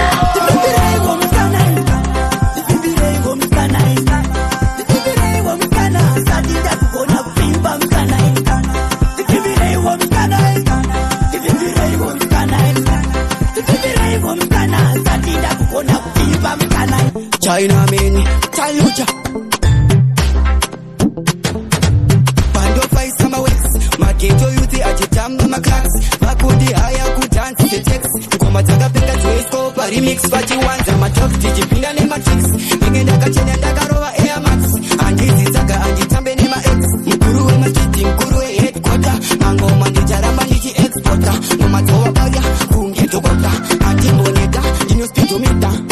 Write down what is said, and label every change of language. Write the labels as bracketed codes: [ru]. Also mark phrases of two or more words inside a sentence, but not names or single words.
[sn] Ndipimbireiwo mukana. Ndipimbireiwo mukana. Ndipimbireiwo mukana. Usati ndakugona kupimba mukana. Ndipimbireiwo mukana. Ndipimbireiwo mukana. Ndipimbireiwo mukana. Usati ndakugona kupimba mukana. China man, Chalucha. [en] Bando fight summer waves. [sn] Mageto youth achitamba maclacks. Vakundi haya kudance [en] the text. [sn] Ngoma dzakapinda dzinoiswa pa remix vachiwanza ma talks. Tichipinda ne matrix. Ndenge ndakachena ndakarova Air Max. Handizi dzaka handitambe ne ma ex. Mukuru we ma street, mukuru we headquarter. Mangoma ndicharamba ndichi exporter. Ngoma dzova baya kunge dhokota. Handimboneta, ndino speedometer.